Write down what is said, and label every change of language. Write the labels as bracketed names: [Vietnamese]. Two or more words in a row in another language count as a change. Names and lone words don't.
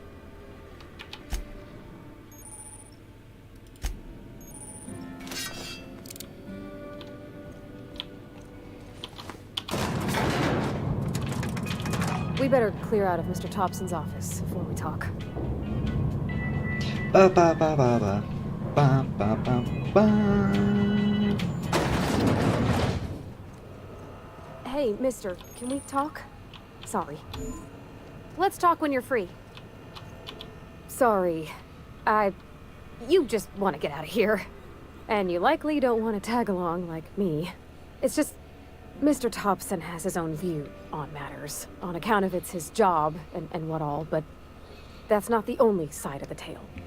[English] We better clear out of Mr. Thompson's office before we talk. Ba ba ba ba ba ba ba ba ba. Hey, mister, can we talk? Sorry. Let's talk when you're free. Sorry. You just want to get out of here. And you likely don't want to tag along like me. It's just, Mr. Thompson has his own view on matters, on account of it's his job and what all, but that's not the only side of the tale.